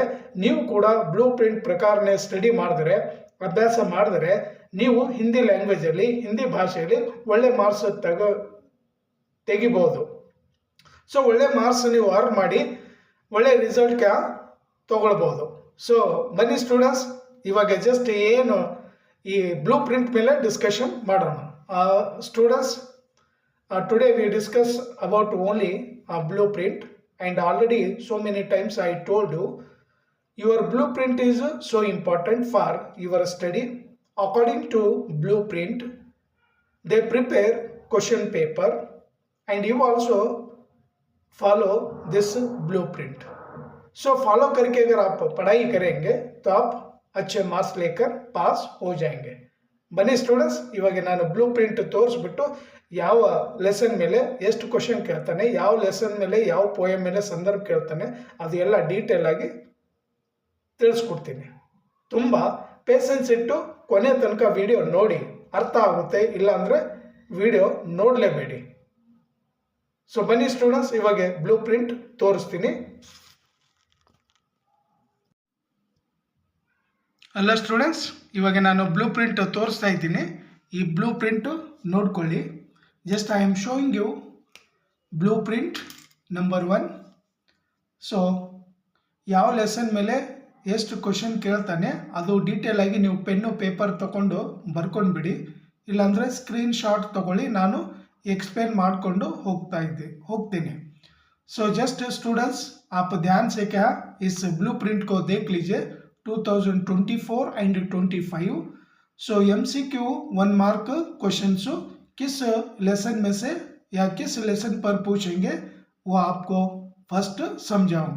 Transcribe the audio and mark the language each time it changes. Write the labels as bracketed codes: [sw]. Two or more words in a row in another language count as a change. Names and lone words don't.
[kn] ನೀವು ಕೂಡ ಬ್ಲೂ ಪ್ರಿಂಟ್ ಪ್ರಕಾರನೇ ಸ್ಟಡಿ ಮಾಡಿದ್ರೆ, ಅಭ್ಯಾಸ ಮಾಡಿದ್ರೆ, ನೀವು ಹಿಂದಿ ಲ್ಯಾಂಗ್ವೇಜಲ್ಲಿ, ಹಿಂದಿ ಭಾಷೆಯಲ್ಲಿ ಒಳ್ಳೆ ಮಾರ್ಕ್ಸ್ ತೆಗಿಬೋದು। ಸೊ ಒಳ್ಳೆ ಮಾರ್ಕ್ಸ್ ನೀವು ಅರ್ನ್ ಮಾಡಿ ಒಳ್ಳೆ ರಿಸಲ್ಟ್ ತಗೊಳ್ಬೋದು। ಸೊ ಬನ್ನಿ ಸ್ಟೂಡೆಂಟ್ಸ್, ಇವಾಗ ಜಸ್ಟ್ ಏನು ಈ ಬ್ಲೂ ಪ್ರಿಂಟ್ ಮೇಲೆ ಡಿಸ್ಕಷನ್ ಮಾಡೋಣ। ಸ್ಟೂಡೆಂಟ್ಸ್, [en] today we discuss about only a blueprint, and already so many times I told you your blueprint is so important for your study. According to blueprint, they prepare question paper and you also follow this blueprint. [hi] So follow करके अगर आप पढ़ाई करेंगे तो आप अच्छे मार्क्स लेकर पास हो जाएंगे। [kn] ಬನ್ನಿ ಸ್ಟೂಡೆಂಟ್ಸ್, ಇವಾಗ ನಾನು ಬ್ಲೂಪ್ರಿಂಟ್ ತೋರಿಸ್ಬಿಟ್ಟು ಯಾವ ಲೆಸನ್ ಮೇಲೆ ಎಷ್ಟು ಕ್ವಶನ್ ಕೇಳ್ತಾನೆ, ಯಾವ ಲೆಸನ್ ಮೇಲೆ ಯಾವ ಪೋಯಮ್ ಮೇಲೆ ಸಂದರ್ಭ ಕೇಳ್ತಾನೆ, ಅದು ಎಲ್ಲ ಡೀಟೇಲ್ ಆಗಿ ತಿಳಿಸ್ಕೊಡ್ತೀನಿ। ತುಂಬ ಪೇಷನ್ಸ್ ಇಟ್ಟು ಕೊನೆ ತನಕ ವಿಡಿಯೋ ನೋಡಿ, ಅರ್ಥ ಆಗುತ್ತೆ, ಇಲ್ಲ ಅಂದರೆ ವಿಡಿಯೋ ನೋಡಲೇಬೇಡಿ। ಸೊ ಬನ್ನಿ ಸ್ಟೂಡೆಂಟ್ಸ್, ಇವಾಗ ಬ್ಲೂ ಪ್ರಿಂಟ್ ತೋರಿಸ್ತೀನಿ। ಅಲ್ಲ ಸ್ಟೂಡೆಂಟ್ಸ್, ಇವಾಗ ನಾನು ಬ್ಲೂ ಪ್ರಿಂಟ್ ತೋರಿಸ್ತಾ ಇದ್ದೀನಿ। ಈ ಬ್ಲೂ ಪ್ರಿಂಟು ನೋಡ್ಕೊಳ್ಳಿ। [en] Just I am showing you blueprint number 1. [kn] So ಯಾವ ಲೆಸನ್ ಮೇಲೆ ಎಷ್ಟು ಕ್ವಶನ್ ಕೇಳ್ತಾನೆ ಅದು ಡೀಟೇಲ್ ಆಗಿ ನೀವು ಪೆನ್ನು ಪೇಪರ್ ತಗೊಂಡು ಬರ್ಕೊಂಡು ಬಿಡಿ, ಇಲ್ಲಾಂದರೆ ಸ್ಕ್ರೀನ್ ಶಾಟ್ ತಗೊಳ್ಳಿ, ನಾನು एक्सप्लेन ಮಾಡಿಕೊಂಡು ಹೋಗ್ತೀನಿ। [en] so just students, [hi] आप ध्यान से इस ब्लूप्रिंट को देख लीजिए 2024 एंड 25। सो [en] MCQ 1 mark questions [hi] किस लेसन में से या किस लेसन पर पूछेंगे वो आपको फर्स्ट समझाऊंगा।